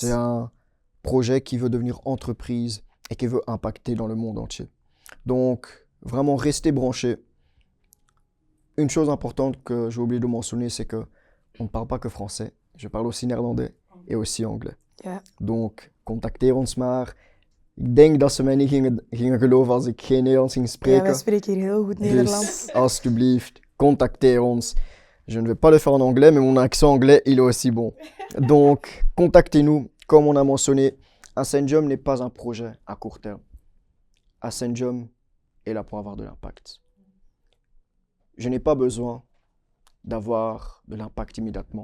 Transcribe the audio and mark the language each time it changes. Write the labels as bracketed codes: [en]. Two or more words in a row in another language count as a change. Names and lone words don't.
[fr] C'est un projet qui veut devenir entreprise et qui veut impacter dans le monde entier. Donc, vraiment, restez branchés. Une chose importante que j'ai oublié de mentionner, c'est que on ne parle pas que français. Je parle aussi néerlandais et aussi anglais. [nl] Ja. Donc, contacteer ons maar. Ik denk dat ze mij niet gingen geloven als ik geen Nederlands ging Ja, spreken. wij spreken hier heel goed Nederlands. Dus, alsjeblieft, [fr] contactez ons. Je ne vais pas le faire en anglais, mais mon accent anglais, il est aussi bon. Donc, contactez-nous. Comme on a mentionné, Ascendium n'est pas un projet à court terme. Ascendium est là pour avoir de l'impact. Je n'ai pas besoin d'avoir de l'impact immédiatement.